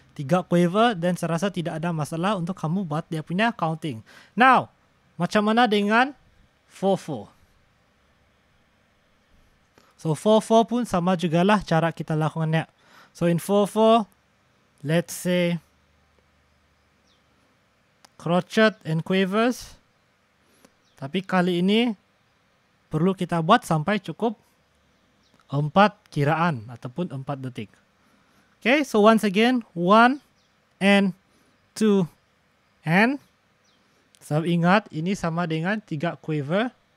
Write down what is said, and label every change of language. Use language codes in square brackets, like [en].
[ms] 3 quiver, dan saya rasa tidak ada masalah untuk kamu buat dia punya counting. Now, macam mana dengan 4-4? So 4-4 pun sama jugalah cara kita lakukannya. [en] So in 4-4, let's say crochet and quavers. [ms] Tapi kali ini perlu kita buat sampai cukup 4 kiraan ataupun 4 detik. [en] Okay, so once again, 1 and 2 and. [ms] So ingat, ini sama dengan 3 quiver.